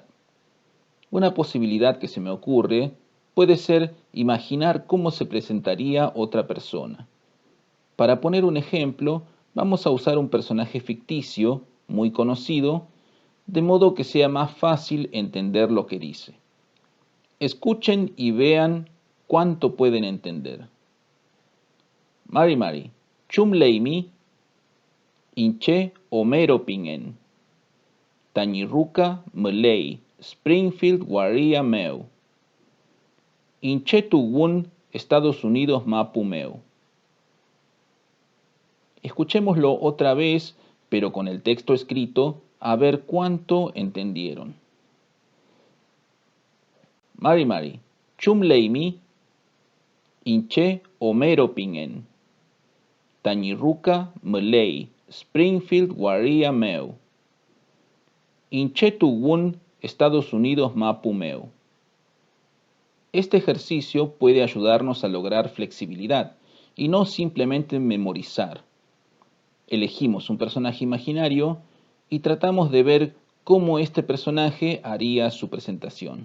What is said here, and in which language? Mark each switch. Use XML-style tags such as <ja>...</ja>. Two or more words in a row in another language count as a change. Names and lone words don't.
<es>Una posibilidad que se me ocurre puede ser imaginar cómo se presentaría otra persona. Para poner un ejemplo, vamos a usar un personaje ficticio, muy conocido, de modo que sea más fácil entender lo que dice. Escuchen y vean cuánto pueden entender.</es> <arn>Mari Mari, Chumleimi, Inche Homero Pingen, Tañirruca Mlei, Springfield Waria Meu, Inche Tugun, Estados Unidos Mapu Meu.</arn> <es>Escuchémoslo otra vez, pero con el texto escrito, a ver cuánto entendieron.</es> <arn>Mari Mari, Chumleimi, Inche Homero Pingen, Tañirruca Mlei, Springfield Waria Meu, Inche Tugun, Estados Unidos Mapu Meu.</arn> <es>Este ejercicio puede ayudarnos a lograr flexibilidad y no simplemente memorizar. Elegimos un personaje imaginario y tratamos de ver cómo este personaje haría su presentación.</es>